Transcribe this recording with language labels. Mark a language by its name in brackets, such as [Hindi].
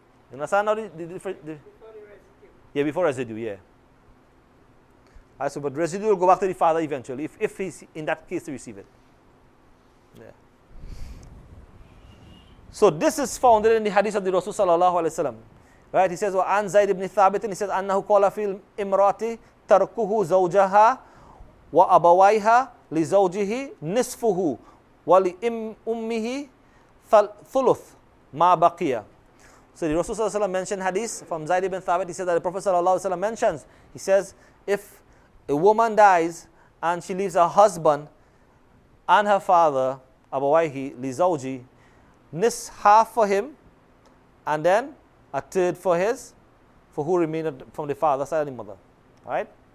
[English] You understand now the difference? Before the residue. Yeah, before residue, yeah. Alright, so but residue will go back to the father eventually, if he's in that case to receive it. Yeah. So this is founded in the hadith of the Rasul sallallahu alaihi wasallam. Right? He says, [Arabic] وَعَنْ زَيْدِ بْنِ ثَابِتٍ, [English] he says, [Arabic] أَنَّهُ قَالَ فِي الْإِمْرَاتِ تَرْكُهُ زَوْجَهَا وَأَبَوَيْهَا لِزَوْجِهِ نِصْفُهُ وَلِأُمِّهِ ثُلُث مَا بَقِيَ. [English] So the Rasul sallallahu alaihi wasallam mentioned hadith from Zayd ibn Thabit. He said that the Prophet sallallahu alaihi wasallam mentions, he says, if a woman dies and she leaves her husband and her father, abawaihi lizawji, half for him, and then a third for who remained from the father side and the mother. Alright?